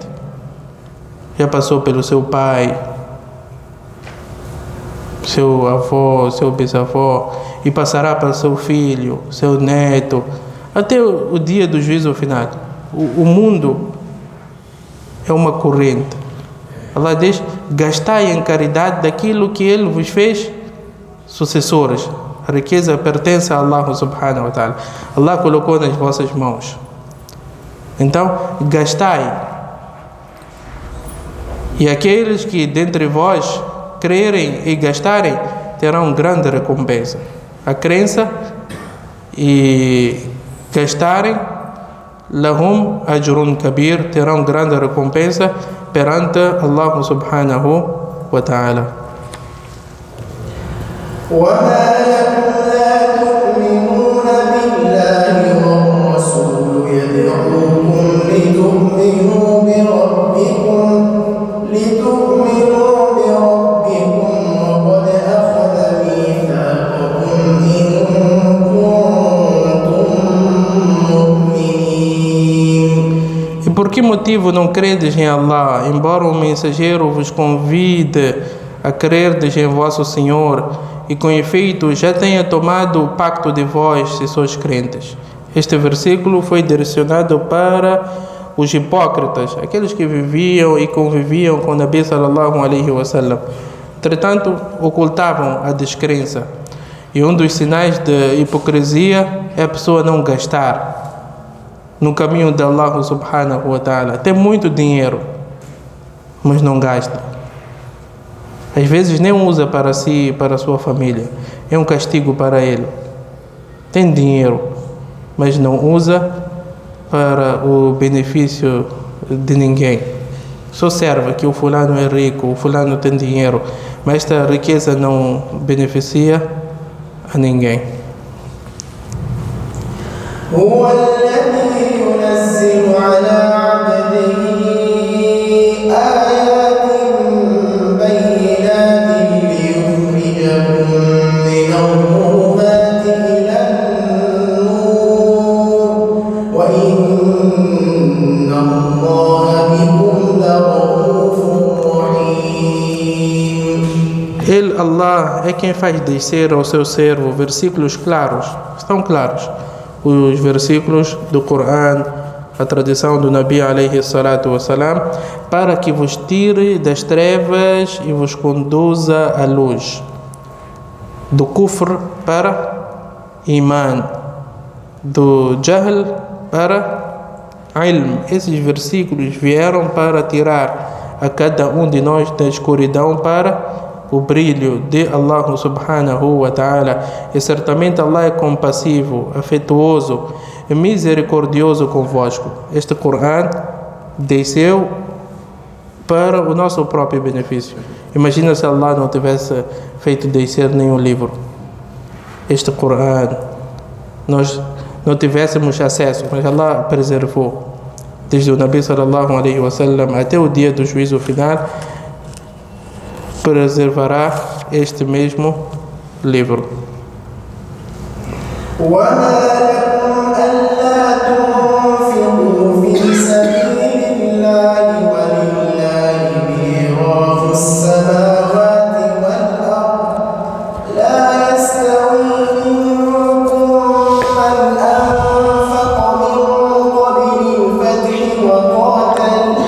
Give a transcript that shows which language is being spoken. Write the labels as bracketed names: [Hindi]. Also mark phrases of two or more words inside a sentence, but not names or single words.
[Portuguese] Já passou pelo seu pai, seu avô, seu bisavô, e passará para seu filho, seu neto, até o dia do juízo final. O mundo é uma corrente. Allah diz: gastai em caridade daquilo que Ele vos fez sucessores. A riqueza pertence a Allah [Arabic] subhanahu wa ta'ala. [Portuguese] Allah colocou nas vossas mãos. Então, gastai. E aqueles que dentre vós crerem e gastarem terão grande recompensa. A crença e gastarem, [Arabic] لهم أجر كبير, [Portuguese] terão grande recompensa perante Allah [Arabic] subhanahu wa ta'ala. وما لكم لا تؤمنون بالله والرسول يدعوكم لتؤمنوا بربكم وقد أخذ ميثاقكم إن كنتم مؤمنين. [Portuguese] E por que motivo não credes em Allah, embora o mensageiro vos convide a crerdes em vosso Senhor, e com efeito já tenha tomado o pacto de vós, se sois crentes? Este versículo foi direcionado para os hipócritas, aqueles que viviam e conviviam com o Nabi [Arabic] sallallahu alaihi wasallam. [Portuguese] Entretanto, ocultavam a descrença. E um dos sinais de hipocrisia é a pessoa não gastar no caminho de Allah [Arabic] subhanahu wa ta'ala. [Portuguese] Tem muito dinheiro, mas não gasta. Às vezes nem usa para si e para a sua família. É um castigo para ele. Tem dinheiro, mas não usa para o benefício de ninguém. Só serve que o fulano é rico, o fulano tem dinheiro, mas esta riqueza não beneficia a ninguém. [Arabic] هو الذي ينزل على عبده آيات بينات ليخرجكم من الظلمات إلى النور وإن الله بكم لرؤوف رحيم. [Portuguese] Ele, Allah, é quem faz descer ao seu servo versículos claros, estão claros, os versículos do Corão, a tradição do Nabi [Arabic] alaihi salatu wassalam, [Portuguese] para que vos tire das trevas e vos conduza à luz, do kufr para iman, do jahl para ilm. Esses versículos vieram para tirar a cada um de nós da escuridão para o brilho de Allah [Arabic] subhanahu wa ta'ala. [Portuguese] E certamente Allah é compassivo, afetuoso e misericordioso convosco. Este Coran desceu para o nosso próprio benefício. Imagina se Allah não tivesse feito descer nenhum livro. Este Coran, nós não tivéssemos acesso, mas Allah preservou. Desde o Nabi [Arabic] sallallahu alaihi wasallam [Portuguese] até o dia do juízo final, preservará este mesmo livro. [Arabic] وما لكم ألا تنفقوا في سبيل الله ولله ميراث السماوات والأرض لا يستوي منكم من أنفق من قبل الفتح وقاتل